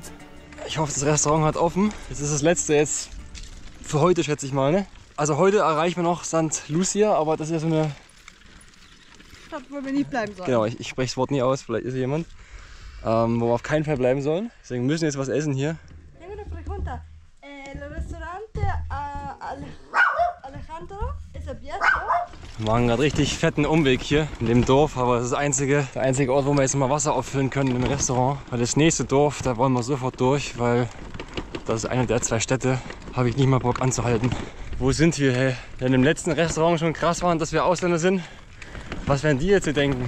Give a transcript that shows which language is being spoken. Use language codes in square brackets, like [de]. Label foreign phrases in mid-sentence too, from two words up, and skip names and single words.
[de] Ich hoffe, das Restaurant hat offen. Das ist das letzte jetzt für heute, schätze ich mal. Ne? Also heute erreichen wir noch St. Lucia, aber das ist ja so eine... Stadt, wo wir nicht bleiben sollen. Genau, ich spreche das Wort nie aus, vielleicht ist hier jemand. Wo wir auf keinen Fall bleiben sollen. Deswegen müssen wir jetzt was essen hier. [es] Tengo una pregunta. El restaurante Alejandro es abierto? [de] Wir machen gerade richtig fetten Umweg hier in dem Dorf, aber das ist der einzige Ort, wo wir jetzt mal Wasser auffüllen können im Restaurant. Weil das nächste Dorf, da wollen wir sofort durch, weil das ist eine der 2 Städte, habe ich nicht mal Bock anzuhalten. Wo sind wir, hey? Wenn im letzten Restaurant schon krass waren, dass wir Ausländer sind, was werden die jetzt hier denken?